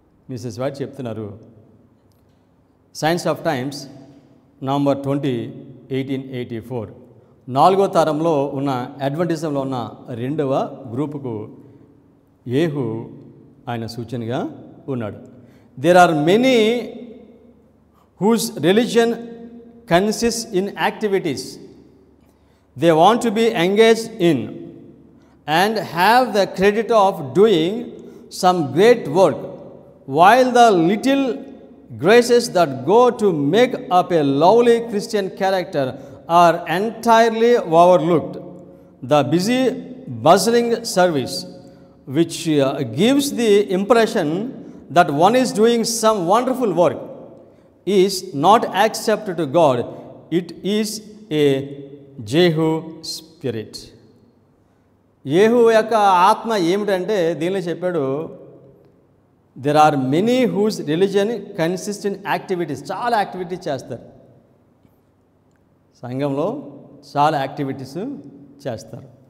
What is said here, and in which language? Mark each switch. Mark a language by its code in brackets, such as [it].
[te] Mrs white చెప్తున్నారు, science of times November 20, 1884, 4వ తరంలో ఉన్న అడ్వెంటిజంలో ఉన్న 2వ గ్రూపుకు యేహూ ఆయన సూచనగా ఉన్నాడు. [en] There are many whose religion consist in activities they want to be engaged in and have the credit of doing some great work, while the little graces that go to make up a lovely Christian character are entirely overlooked. The busy, bustling service, which gives the impression that one is doing some wonderful work, is not accepted to God. It is a Jehu spirit. [te] యేహూ యొక్క ఆత్మ ఏమిటంటే దీనిలో చెప్పాడు, [en] There are many whose religion consist in activities. [te] చాలా activities చేస్తారు సంఘంలో, చాలా activities చేస్తారు.